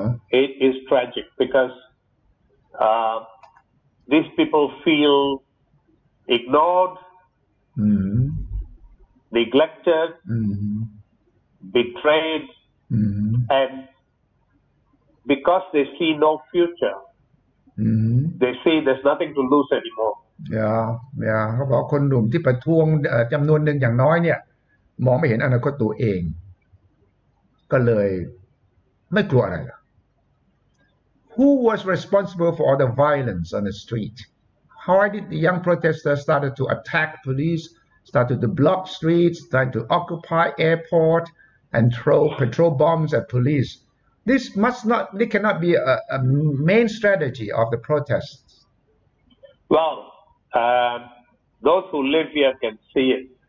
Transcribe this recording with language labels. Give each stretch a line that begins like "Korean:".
English: It is tragic because these people feel ignored, Mm-hmm. neglected, Mm-hmm. betrayed, Mm-hmm. and because they see no future, Mm-hmm. they see there's nothing to lose anymore.
Thai: เขาบอกคนหนุ่มที่ประท้วงจำนวนหนึ่งอย่างน้อยเนี่ยมองไม่เห็นอนาคตตัวเองก็เลยไม่กลัวอะไรล่ะ
English: Who was responsible for all the violence on the street? How did the young protesters started to attack police, started to block streets, trying to occupy airport and throw petrol bombs at police? This cannot be a main strategy of the protests. Well, those who live here can see it.